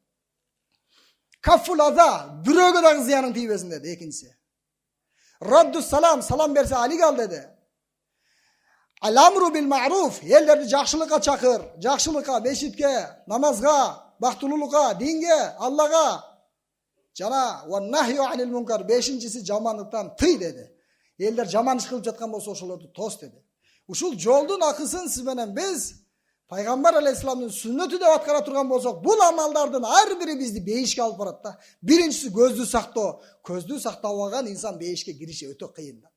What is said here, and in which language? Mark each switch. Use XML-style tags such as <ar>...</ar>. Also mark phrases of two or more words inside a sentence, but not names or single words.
<ar>كف الأذى,</ar> <ky>бирөөгө дагы зыянын тийбесин деди. Экинчиси.</ky> <ar>رد السلام,</ar> <ky>салам берсе алик ал деди.</ky> <ar>الأمر بالمعروف,</ar> <ky>элдерди жакшылыкка чакыр, жакшылыкка, мешитке, намазга, бактылуулукка, динге, Аллага.</ky> <ar>Жана والنهي عن المنكر,</ar> <ky>5-инчиси жамандыктан тый деди. Элдер жаман иш кылып жаткан болсо ошолорду тос деди. Ушул жолдун акысын сиз менен биз пайгамбар алейхиссаламдын сүннөтү деп аткара турган болсок, бул амалдардын ар бири бизди бейишке алып барат да. Биринчиси көздү сактоо. Көздү сактабаган инсан бейишке кириши өтө кыйын да.</ky>